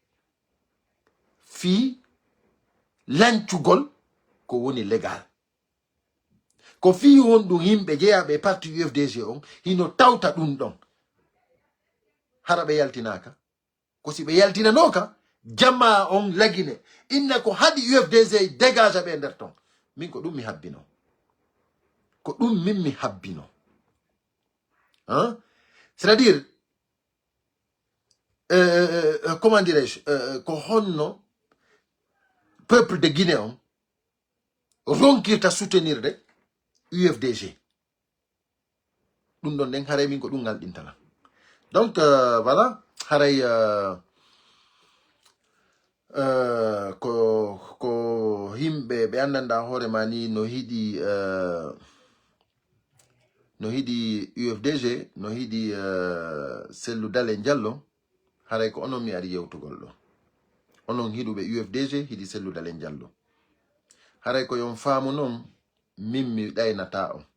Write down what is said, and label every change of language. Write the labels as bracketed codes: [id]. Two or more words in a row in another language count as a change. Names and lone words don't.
[ff] fi lancugol ko woni légal ko fi honɗum yimɓe jeeyaɓe parti UFDG on hino tawta ɗum ɗon hara ɓe yaltinaka ko si ɓe yaltinanoka jamma on lagine inna ko haɗi UFDG dégage ɓe nder ton min ko ɗum mi habbino ko ɗum min mi habbino c'est-à-dire [fr] comment dirais-je [ff] ko honno [fr] peuple de Guinée [ff] on ronkirta [fr] soutenir de [ff] UFDG ɗum ɗon nden haray min ko ɗum ngalɗintana [fr] donc voilà [ff] haray ko himɓe ɓe andanda hoore ma ni no hiɗi UFDG no hiɗi Cellou Dalein Diallo haray ko onon mi ari yewtugol ɗo onon hiɗuɓe UFDG hiɗi Cellou Dalein Diallo haray ko yon faamu noon min mi ɗaynata